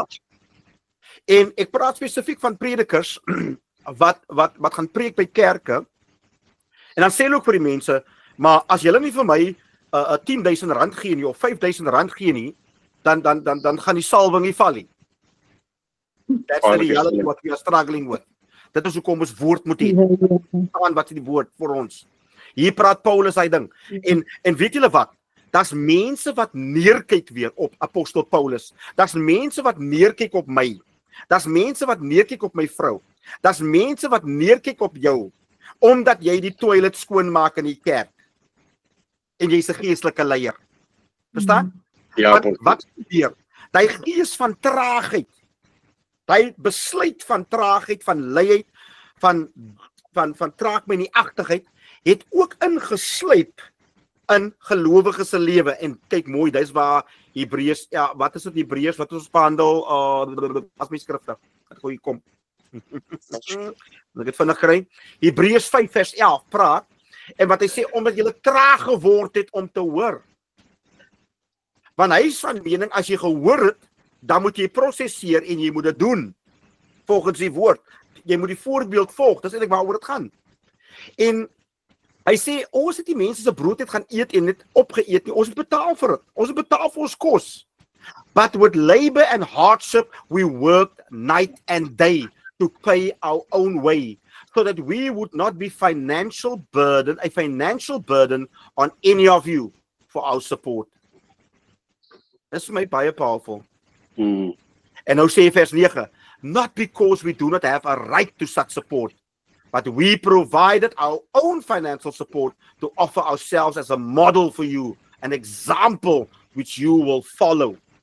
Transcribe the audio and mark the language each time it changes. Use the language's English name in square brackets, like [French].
[Afrikaans] Ja. En ek praat spesifiek van predikers wat gaan preek by kerke. En dan sê hulle ook vir die mense, maar as julle nie vir my 10.000 rand gee nie of 5.000 rand gee nie, dan gaan die salwing nie val nie. [English] That's the reality what we are struggling with. [Afrikaans] Dit is hoekom ons woord moet hê. Staan wat is die woord vir ons. Hier praat Paulus hy ding. En weet julle wat? Daar's mense wat neerkyk weer op apostel Paulus. Daar's mense wat neerkyk op my. Daar's mense wat neerkyk op my vrou. Daar's mense wat neerkyk op jou omdat jy die toilet skoonmaak in die kerk. En jy's 'n geestelike leier. Verstaan? Ja, Wat gebeur? Daai gees van traagheid. Daai besluit van traagheid, van luiheid, van traagmeniagtigheid het ook ingesluip in gelowiges se lewe. En kyk mooi, dis waar Hebreërs, ja, wat is dit Hebreërs wat ons behandel as my skrifte. Wat gooi kom. Ek het vinnig kry. Hebreërs 5 vers 11 praat en wat hy sê omdat jy traag geword het om te hoor. Want hy is van mening as jy gehoor het, dan moet jy prosesseer en jy moet dit doen volgens die woord. Jy moet die voorbeeld volg. Dis eintlik waaroor dit gaan. En hy sê ons het die mense se brood net gaan eet en net opgeëet nie. Ons het betaal vir dit. Ons het betaal vir ons kos. [English] But with labor and hardship we worked night and day to pay our own way so that we would not be a financial burden on any of you for our support. [Afrikaans] Dis vir my baie powerful. En nou sê vers 9, [English] not because we do not have a right to such support, but we provided our own financial support to offer ourselves as a model for you, an example which you will follow.